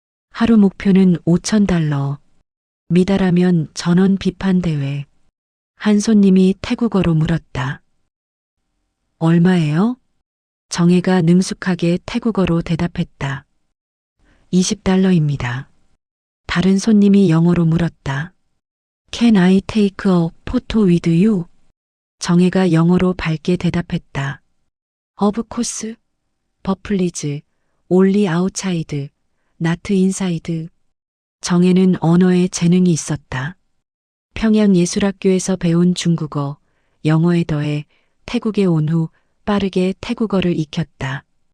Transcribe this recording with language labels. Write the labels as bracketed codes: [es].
[ko] 하루 목표는 $5,000. 미달하면 전원 비판 대회. 한 손님이 태국어로 물었다. 얼마예요? 정혜가 능숙하게 태국어로 대답했다. $20입니다. 다른 손님이 영어로 물었다. [en] Can I take a photo with you? [ko] 정혜가 영어로 밝게 대답했다. [en] Of course. But please. Only outside. Not inside. [ko] 정혜는 언어에 재능이 있었다. 평양예술학교에서 배운 중국어, 영어에 더해 태국에 온 후 빠르게 태국어를 익혔다.